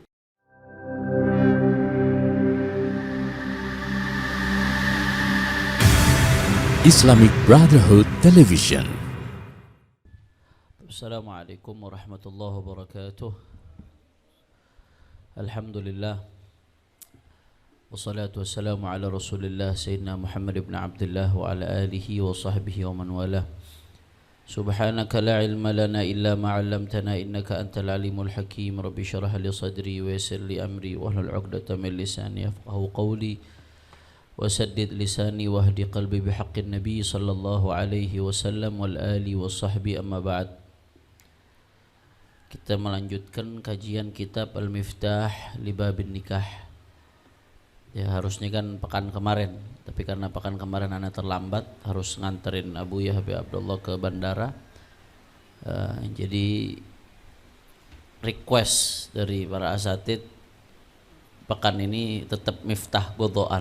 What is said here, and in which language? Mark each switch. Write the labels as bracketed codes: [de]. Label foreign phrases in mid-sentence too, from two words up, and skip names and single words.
[en] Islamic Brotherhood Television. [ar] السلام عليكم ورحمة الله وبركاته. Alhamdulillah. والصلاة والسلام على رسول الله سيدنا محمد بن عبد الله وعلى آله وصحبه ومن والاه. سبحانك لا علم لنا إلا ما علمتنا إنك أنت العليم الحكيم. رب اشرح لي صدري ويسر لي أمري واحلل عقدة من لساني يفقهوا قولي. وسدد لساني واهدي قلبي بحق النبي صلى الله عليه وسلم والآل والصحب أما بعد. [id] Kita melanjutkan kajian kitab Al-Miftah li Babin Nikah. Ya harusnya kan pekan kemarin, tapi karena pekan kemarin ana terlambat harus nganterin Abu Habib Abdullah ke bandara. Jadi request dari para asatid pekan ini tetap miftah godoan.